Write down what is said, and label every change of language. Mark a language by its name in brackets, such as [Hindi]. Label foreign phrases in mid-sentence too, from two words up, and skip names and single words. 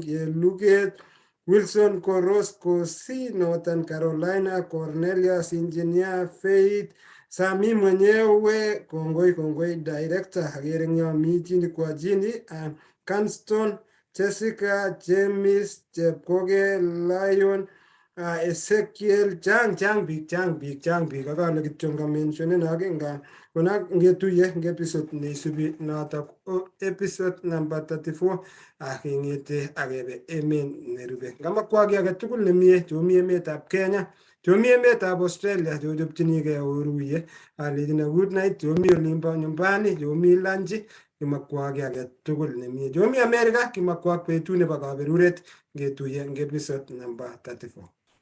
[Kalenjin] Luget, Wilson Korosco, C, Northern Carolina, Cornelius, Engineer, Faith, Sami mwenyewe, kongoi, director, Hagerenyo Mijini kwa jini, Canston, Jessica, James, Chepkoge, Lion, Ezekiel, chang biik akale kityo ngamentionen agenga kona ngetuye nge episode neisubi notok [English] episode number [Kalenjin] 34 akengete akebe emet nerube ngamakwaki age tugul nemie chomi emetab Kenya chomi emetab Australia chochopchinigei oruye alechina [English] good night [Kalenjin] chomi olimbo nyumbani chomi lanji kimakwaki age tugul nemie chomi America kimakwak betut nebo kaberuret ngetuye nge [English] episode number [Kalenjin] 34